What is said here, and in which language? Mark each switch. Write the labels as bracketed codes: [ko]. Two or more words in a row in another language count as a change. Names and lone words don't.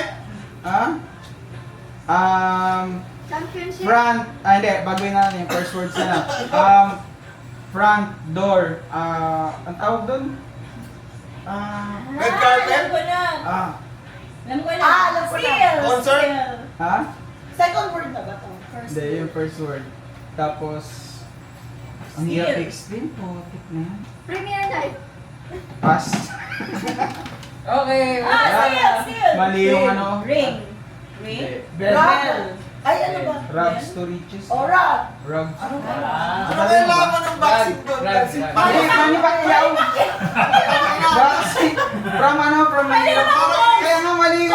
[en] Ha? Championship. [tl] Front, hindi, baguhin na natin yung first words na lang. [en] Front door, [tl] ang tawag doon? [en] Red carpet? [tl] Alam ko na. Alam ko na. Alam ko na. [en] Still. Concert? Still. Ha? Second word [tl] na ba to? First Hindi, yung [en] first word. [tl] Tapos, ang hirap explain po, na yan. [en] Premier night. Pass. Okay. Still. Still. [tl] Mali yung ano. [en] Ring. Ring. Bell. [tl] Ay, ano ba? [en] Rags to riches. Ora. Rags. [tl] Ano kaya laman ng boxing doon? [en] Manny Pacquiao. Boxing. [tl] From ano, from Manila. Kaya nga mali yun.